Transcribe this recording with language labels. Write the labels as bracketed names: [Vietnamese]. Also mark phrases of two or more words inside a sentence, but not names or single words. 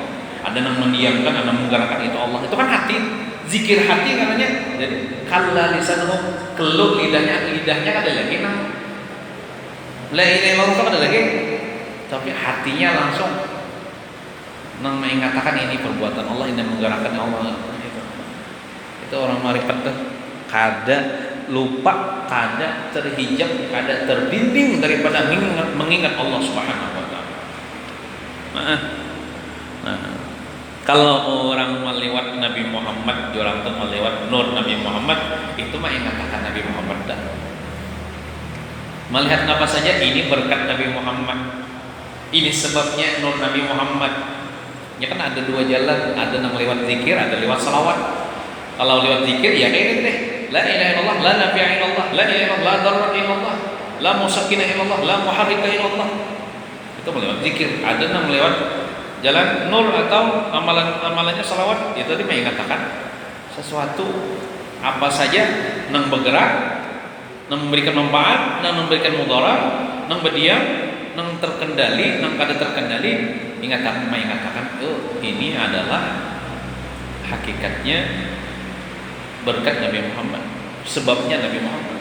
[Indonesian] Ada yang mendiamkan, ada yang menggerakkan, itu Allah. Itu kan hati, zikir hati katanya. Jadi [Arabic] كلّ لسانه, [Indonesian] keluh lidahnya ada lagi nah. [Arabic] لا إله إلا الله [Indonesian] ada lagi, tapi hatinya langsung mengatakan ini perbuatan Allah, ini menggerakkan Allah. [Banjar] Itu orang marifat tuh kada lupa, kada terhijab, kada terbimbing daripada mengingat Allah [Arabic] سبحانه وتعالى. [Indonesian] Nah, kalau orang melewat Nabi Muhammad, orang tuh melewat nur Nabi Muhammad, itu mah yang katakan Nabi Muhammad dah. Melihat apa saja ini berkat Nabi Muhammad. Ini sebabnya nur Nabi Muhammad. Ya kan ada 2 jalan, ada yang lewat zikir, ada lewat salawat. Kalau lewat zikir ya kayak gitu deh. [Arabic] لا إله إلا الله، لا نافع إلا الله، لا إله إلا الله، لا ضار إلا الله، لا مسكن إلا الله، لا محرك إلا الله. [Indonesian] Itu melewat zikir. Ada yang lewat jalan nur atau amalannya salawat. Itu tadi mengatakan sesuatu apa saja yang bergerak, yang memberikan manfaat, yang memberikan mudarat, yang berdiam, yang terkendali, yang kada terkendali, mengatakan oh ini adalah hakikatnya berkat Nabi Muhammad, sebabnya Nabi Muhammad.